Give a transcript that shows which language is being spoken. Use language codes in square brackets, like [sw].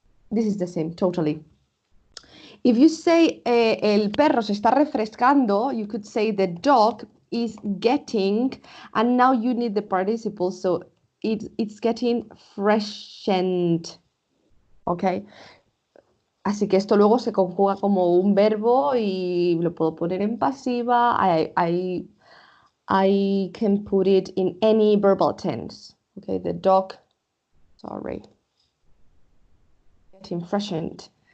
[en] This is the same, totally. If you say [es] el perro se está refrescando, [en] you could say the dog is getting, and now you need the participle, so it's getting freshened, okay? [es] Así que esto luego se conjuga como un verbo y lo puedo poner en pasiva. [en] I can put it in any verbal tense. Okay, the dog, sorry, getting freshened.